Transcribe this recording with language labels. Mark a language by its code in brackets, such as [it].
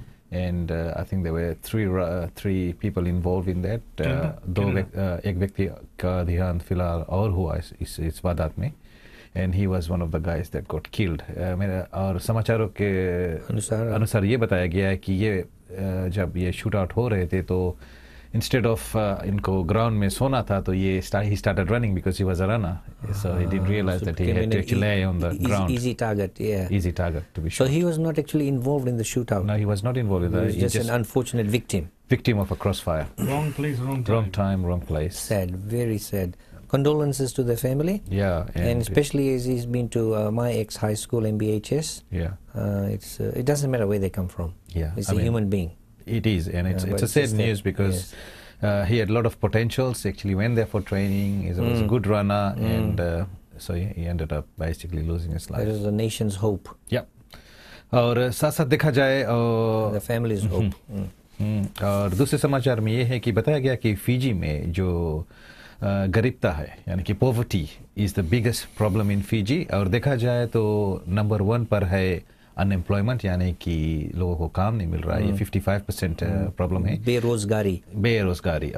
[en] And I think there were three people involved in that. [hi] एक व्यक्ति का देहांत फिलहाल और हुआ इस वारदात में. [en] And he was one of the guys that got killed. [hi] और समाचारों के अनुसार ये बताया गया है कि ये जब ये शूट आउट हो रहे थे तो [en] instead of [hi] इनको ground में सोना था, तो ये [en] he started running because he was a runner. So he didn't realize that he had to actually lay on the ground. Easy target, yeah. Easy target to be shot. So he was not actually involved in the shootout. No, he was not involved in that. He was just an unfortunate victim. Victim of a crossfire. Wrong place, wrong time. Wrong time, wrong place. Sad, very sad. Condolences to the family. Yeah. And especially as he's been to my ex-high school, MBHS. Yeah. It doesn't matter where they come from. Yeah. It's a human being. It is, and it's a sad news because he had a lot of potentials. Actually went there for training. He was a good runner, and so he ended up basically losing his life. That is the nation's hope. [hi] Yeah. और साथ साथ देखा जाए [en] the family's hope. [hi] और दूसरे समाचार में ये है कि बताया गया कि फिजी में जो गरीबता है, यानी कि [en] Poverty is the biggest problem in Fiji. [hi] और देखा जाए तो नंबर 1 पर है अनएम्प्लॉयमेंट, यानी कि लोगों को काम नहीं मिल रहा है. ये 55% प्रॉब्लम है, बेरोजगारी.